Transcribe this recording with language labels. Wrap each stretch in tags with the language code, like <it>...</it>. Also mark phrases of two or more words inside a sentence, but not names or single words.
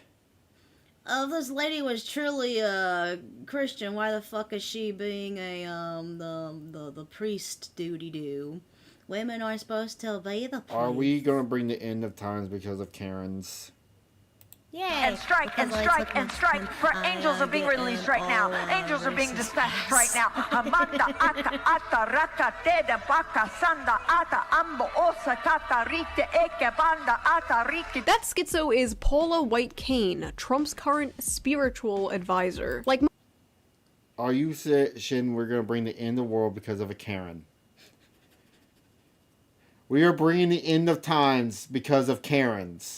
<en>If this lady was truly a Christian, why the fuck is she being a the priest doody-doo? Women are supposed to obey the priest. Are we gonna bring the end of times because of Karens? Yeah. And strike and strike and strike. For angels are being released right now. Angels are being dispatched right now. Amanda ata ata rata teda baka sanda ata ambo osa tata rite eke banda ata rite. That schizo is Paula White Cain, Trump's current spiritual advisor. Are you saying we're gonna bring the end of the world because of a Karen? We are bringing the end of times because of Karens.</en>